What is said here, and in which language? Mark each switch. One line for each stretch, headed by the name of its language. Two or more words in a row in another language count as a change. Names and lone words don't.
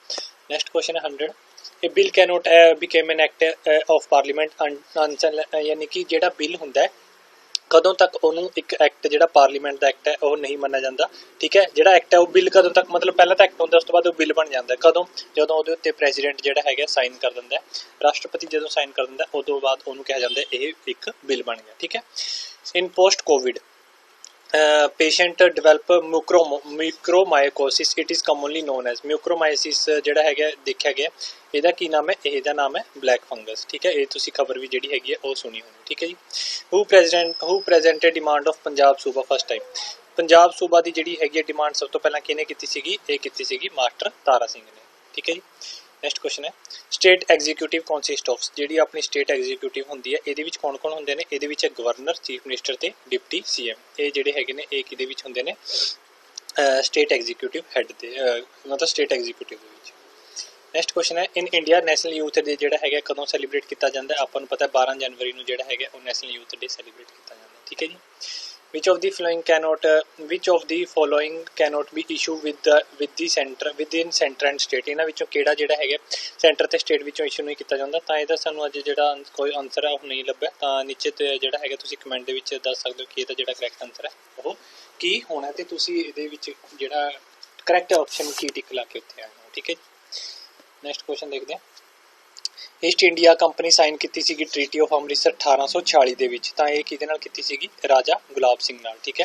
English: next question
Punjabi: ਹੈ 100 ਇਹ
English: bill cannot become an act of parliament,
Punjabi: ਯਾਨੀ ਕਿ ਜਿਹੜਾ ਬਿੱਲ ਹੁੰਦਾ ਹੈ ਕਦੋਂ ਤੱਕ ਉਹਨੂੰ ਇੱਕ ਐਕਟ ਜਿਹੜਾ ਪਾਰਲੀਮੈਂਟ ਦਾ ਐਕਟ ਹੈ ਉਹ ਨਹੀਂ ਮੰਨਿਆ ਜਾਂਦਾ, ਠੀਕ ਹੈ। ਜਿਹੜਾ ਐਕਟ ਹੈ ਉਹ ਬਿੱਲ ਕਦੋਂ ਤੱਕ, ਮਤਲਬ ਪਹਿਲਾਂ ਤਾਂ ਐਕਟ ਹੁੰਦਾ ਉਸ ਤੋਂ ਬਾਅਦ ਉਹ ਬਿੱਲ ਬਣ ਜਾਂਦਾ, ਕਦੋਂ, ਜਦੋਂ ਉਹਦੇ ਉੱਤੇ ਪ੍ਰੈਜ਼ੀਡੈਂਟ ਜਿਹੜਾ ਹੈਗਾ ਸਾਈਨ ਕਰ ਦਿੰਦਾ ਹੈ, ਰਾਸ਼ਟਰਪਤੀ ਜਦੋਂ ਸਾਈਨ ਕਰ ਦਿੰਦਾ ਉਦੋਂ ਬਾਅਦ ਉਹਨੂੰ ਕਿਹਾ ਜਾਂਦਾ ਇਹ ਇੱਕ ਬਿੱਲ ਬਣ ਗਿਆ, ਠੀਕ ਹੈ।
English: in post covid patient develop mucormycosis, it is commonly known as mucormycosis
Punjabi: ਜਿਹੜਾ ਹੈਗਾ ਦੇਖਿਆ ਗਿਆ, ਇਹਦਾ ਕੀ ਨਾਮ ਹੈ, ਇਹਦਾ ਨਾਮ ਹੈ
English: black fungus,
Punjabi: ਠੀਕ ਹੈ। ਇਹ ਤੁਸੀਂ ਖਬਰ ਵੀ ਜਿਹੜੀ ਹੈਗੀ ਹੈ ਉਹ ਸੁਣੀ ਹੋਣੀ, ਠੀਕ ਹੈ ਜੀ।
English: who presented demand of
Punjabi: ਪੰਜਾਬ ਸੂਬਾ
English: first time,
Punjabi: ਪੰਜਾਬ ਸੂਬਾ ਦੀ ਜਿਹੜੀ ਹੈਗੀ ਹੈ ਡਿਮਾਂਡ ਸਭ ਤੋਂ ਪਹਿਲਾਂ ਕਿਹਨੇ ਕੀਤੀ ਸੀਗੀ, ਇਹ ਕੀਤੀ ਸੀਗੀ ਮਾਸਟਰ ਤਾਰਾ ਸਿੰਘ ਨੇ, ਠੀਕ ਹੈ ਜੀ।
English: next question
Punjabi: ਹੈ
English: state executive consist of,
Punjabi: ਜਿਹੜੀ ਆਪਣੀ
English: state executive
Punjabi: ਹੁੰਦੀ ਹੈ ਇਹਦੇ ਵਿੱਚ ਕੌਣ ਕੌਣ ਹੁੰਦੇ ਨੇ, ਇਹਦੇ ਵਿੱਚ ਗਵਰਨਰ,
English: chief minister
Punjabi: ਤੇ
English: deputy CM,
Punjabi: ਇਹ ਜਿਹੜੇ ਹੈਗੇ ਨੇ ਇਹ ਕਿਹਦੇ ਵਿੱਚ ਹੁੰਦੇ ਨੇ,
English: state executive head
Punjabi: ਦੇ, ਮਤਲਬ
English: state executive
Punjabi: ਦੇ ਵਿੱਚ।
English: next question
Punjabi: ਹੈ
English: in India national youth day
Punjabi: ਜਿਹੜਾ ਹੈਗਾ ਕਦੋਂ ਸੈਲੀਬ੍ਰੇਟ ਕੀਤਾ ਜਾਂਦਾ, ਆਪਾਂ ਨੂੰ ਪਤਾ 12 ਜਨਵਰੀ ਨੂੰ ਜਿਹੜਾ ਹੈਗਾ ਉਹ
English: national youth day celebrate
Punjabi: ਕੀਤਾ ਜਾਂਦਾ, ਠੀਕ ਹੈ ਜੀ।
English: which of the following cannot be issued with the center within center and state,
Punjabi: ਇਹਨਾਂ ਵਿੱਚੋਂ ਕਿਹੜਾ ਜਿਹੜਾ ਹੈਗਾ ਸੈਂਟਰ ਤੇ ਸਟੇਟ ਵਿੱਚੋਂ ਇਸ਼ੂ ਨਹੀਂ ਕੀਤਾ ਜਾਂਦਾ, ਤਾਂ ਇਹਦਾ ਸਾਨੂੰ ਅੱਜ ਜਿਹੜਾ ਕੋਈ ਆਨਸਰ ਹੈ ਉਹ ਨਹੀਂ ਲੱਭਿਆ, ਤਾਂ ਨੀਚੇ ਤੇ ਜਿਹੜਾ ਹੈਗਾ ਤੁਸੀਂ ਕਮੈਂਟ ਦੇ ਵਿੱਚ ਦੱਸ ਸਕਦੇ ਹੋ ਕਿ ਇਹਦਾ ਜਿਹੜਾ
English: correct answer
Punjabi: ਹੈ ਉਹ ਕੀ ਹੋਣਾ, ਤੇ ਤੁਸੀਂ ਇਹਦੇ ਵਿੱਚ ਜਿਹੜਾ
English: correct option
Punjabi: ਕੀ ਟਿਕ ਲਾ ਕੇ ਉੱਥੇ ਆਏ ਹੋ, ਠੀਕ ਹੈ।
English: next question
Punjabi: ਦੇਖਦੇ ਹਾਂ ਈਸਟ ਇੰਡੀਆ ਕੰਪਨੀ ਸਾਈਨ ਕੀਤੀ ਸੀਗੀ ਟ੍ਰੀਟੀ ਆਫ ਅੰਮ੍ਰਿਤਸਰ 1846 ਦੇ ਵਿੱਚ, ਤਾਂ ਇਹ ਕਿਹਦੇ ਨਾਲ ਕੀਤੀ ਸੀਗੀ, ਰਾਜਾ ਗੁਲਾਬ ਸਿੰਘ ਨਾਲ, ਠੀਕ ਹੈ।